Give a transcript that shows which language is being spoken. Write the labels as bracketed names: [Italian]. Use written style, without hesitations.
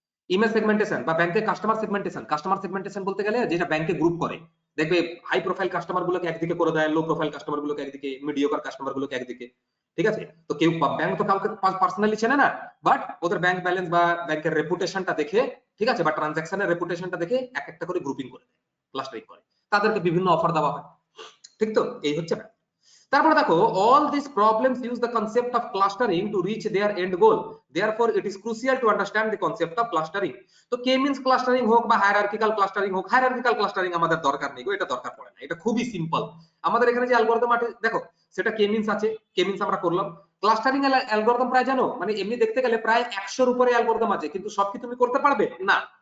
[Bangla] Image segmentation বা ব্যাংকের customer segmentation. Customer segmentation বলতে গেলে যেটা ব্যাংকে গ্রুপ করে, দেখবে হাই প্রোফাইল কাস্টমার গুলোকে একদিকে করে দেয়, লো প্রোফাইল কাস্টমার গুলোকে একদিকে, মিডিওকার কাস্টমার গুলোকে একদিকে। ঠিক আছে, তো কেউ ব্যাংক তো কাউকে পার্সোনালি চেনে না, বাট ওদের ব্যাংক ব্যালেন্স বা ব্যাংকের রেপুটেশনটা দেখে, ঠিক আছে, বা ট্রানজাকশনের রেপুটেশনটা দেখে এক একটা করে গ্রুপিং করে দেয়, ক্লাস্টারিং করে, তাদেরকে বিভিন্ন অফার দেওয়া হয়। ঠিক তো, এই হচ্ছে ব্যাপার। তারপরে দেখো [English] all these problems use the concept of clustering to reach their end goal, therefore it is crucial to understand the concept of clustering. [Bangla] তো k means clustering হোক বা hierarchical clustering হোক, hierarchical clustering আমাদের দরকার নেই গো, এটা দরকার পড়ে না, এটা খুবই সিম্পল। আমাদের এখানে যে অ্যালগরিদম আছে দেখো সেটা k means আছে, k means আমরা করলাম। ক্লাস্টারিং অ্যালগরিদম প্রায় জানো, মানে এমনি দেখতে গেলে প্রায় 100 এর উপরে অ্যালগরিদম আছে, কিন্তু সব কি তুমি করতে পারবে? না।